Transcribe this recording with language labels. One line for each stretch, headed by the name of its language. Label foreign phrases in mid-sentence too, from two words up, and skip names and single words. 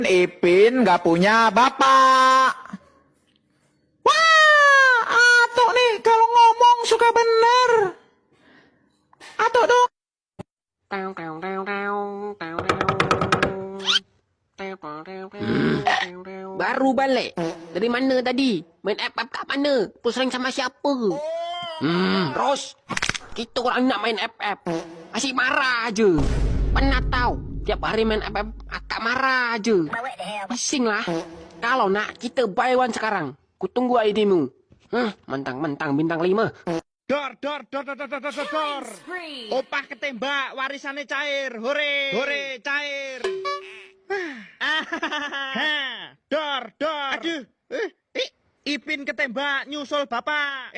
Indonesian: Ipin gak punya bapak. Wah, Atok nih kalau ngomong suka bener. Atok dong. Baru balik. Dari mana tadi?
Malay: Main FF kat mana?
Indonesian: Pusing sama siapa?
Malay: Ros. Kita orang nak main FF. Asyik marah aje. Pernah tahu? Tiap hari main FF akak marah aje. Pusing lah. Kalau nak kita
English: buy one
Malay: sekarang.
Indonesian: Ku tunggu ID-mu. Mentang-mentang bintang 5. Dor. Opah ketembak, warisannya cair. Hore. Hore, cair. Dor. Aduh. Ipin ketembak, nyusul bapak.